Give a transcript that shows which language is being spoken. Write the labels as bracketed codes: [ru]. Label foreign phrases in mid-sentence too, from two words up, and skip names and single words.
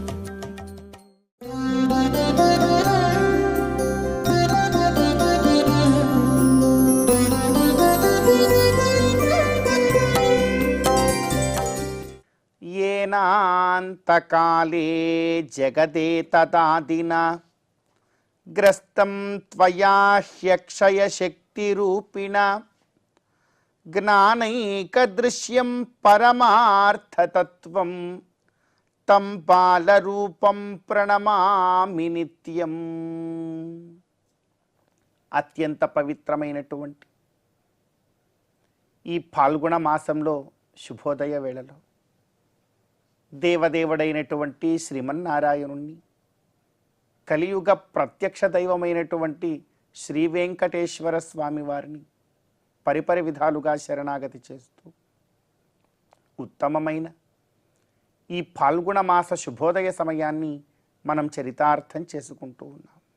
[sa] येनान्तकाले जगदेतदादिना ग्रस्तं त्वया ह्यक्षयशक्तिरूपिणा ज्ञानैकदृश्यं परमार्थतत्त्वं तं बालरूपं प्रणमामि నిత్యం. [te] అత్యంత పవిత్రమైనటువంటి ఈ పాల్గొన మాసంలో శుభోదయ వేళలో దేవదేవుడైనటువంటి శ్రీమన్నారాయణుణ్ణి, కలియుగ ప్రత్యక్ష దైవమైనటువంటి శ్రీ వెంకటేశ్వర స్వామి వారిని పరిపరి విధాలుగా శరణాగతి చేస్తూ ఉత్తమమైన ఈ పాల్గొన మాస శుభోదయ సమయాన్ని మనం చరితార్థం చేసుకుంటూ ఉన్నాం.